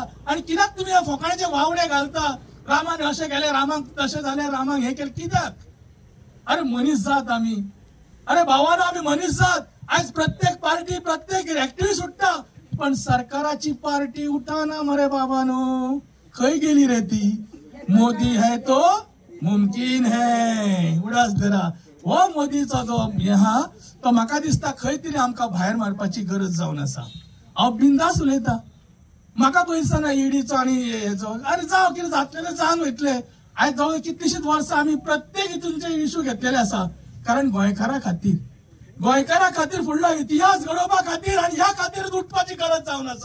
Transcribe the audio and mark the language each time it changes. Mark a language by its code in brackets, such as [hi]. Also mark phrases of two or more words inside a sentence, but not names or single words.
[kok] आणि कित्याक तुम्ही ह्या फोकाण्याचे वावडे घालता? रामान अशें केलें, रामाक तशें जालें, रामाक हें केलें, कित्याक? अरे मनीस जात आमी, अरे भावानो आमी मनीस जात. आज प्रत्येक पार्टी प्रत्येक एक्टिव्हिस्ट उठता, पण सरकाराची पार्टी उठाना मरे बाबानो. खंय गेली रे ती? [hi] मोदी है तो मुमकिन है. [kok] उडास धरा. हो मोदीचो जो हे आहा तो म्हाका दिसता खंय तरी आमकां भायर मारपाची गरज जावन आसा. हांव बिंदास उलयता, म्हाका पळय दिसना ईडीचो आनी हेचो. अरे जावं कितें जातलें जावन वयतलें. आयज जावं कितलीशींच वर्सां आमी प्रत्येक हितूनचे इश्यू घेतलेले आसा, कारण गोंयकारा खातीर फुडलो इतिहास घडोवपा खातीर आनी ह्या खातीरच उठपाची गरज जावन आसा.